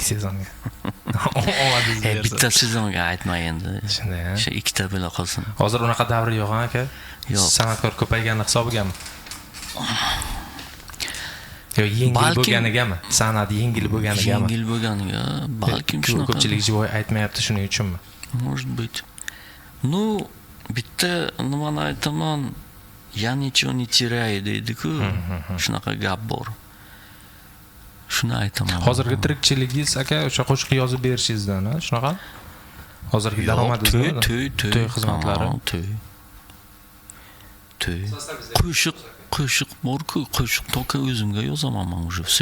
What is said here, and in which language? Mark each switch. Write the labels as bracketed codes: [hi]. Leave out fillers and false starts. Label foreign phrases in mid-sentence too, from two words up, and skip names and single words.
[uz] Bitta sezonga aytma endi. Shunday. O'sha ikkita bo'la qolsin. Hozir unaqa davr yo'q, aka? Yo'q. San'atkor ko'paygani hisobigami? Yo, yengil bo'lganigami? San'at yengil bo'lganigami? Yengil bo'lganiga, balkim shunaqa. Ko'pchilik jivoy aytmayapti shuning uchunmi? [ru] Может быть. Ну, [uz] bitta nimani aytaman, [ru] я ничего не теряю deydi-ku. [uz] Shunaqa gap bor. Shuni aytaman. Hozirgi tirikchiligingiz aka o'sha qo'shiq yozib berishingizdan, shunaqa? Hozirgi daromadingiz to'y xizmatlari. To'y. Qo'shiq bor-ku, qo'shiq to'ka o'zimga yozaman men [ru] уже всё.